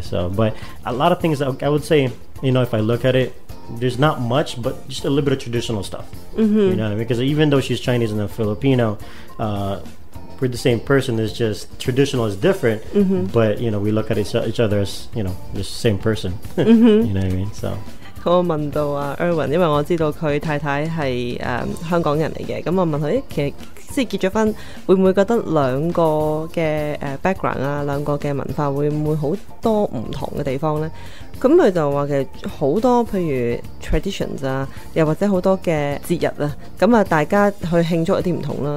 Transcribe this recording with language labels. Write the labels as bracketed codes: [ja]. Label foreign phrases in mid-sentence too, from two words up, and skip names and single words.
[en] So, but a lot of things I would say, if I look at it, there's not much, but just a little bit of traditional stuff. You know what I mean? Because even though she's Chinese and a Filipino, we're the same person. It's just traditional is different, but we look at each other as the same person. You know what I mean? So. [yue] 我問到Erwin，因為我知道佢太太係香港人嚟嘅，咁我問佢即係結咗婚，會唔會覺得兩個嘅background 啊，兩個嘅文化會唔會好多唔同嘅地方呢？咁佢就話其實好多譬如 traditions 啊，又或者好多嘅節日啊，咁啊大家去慶祝有啲唔同啦。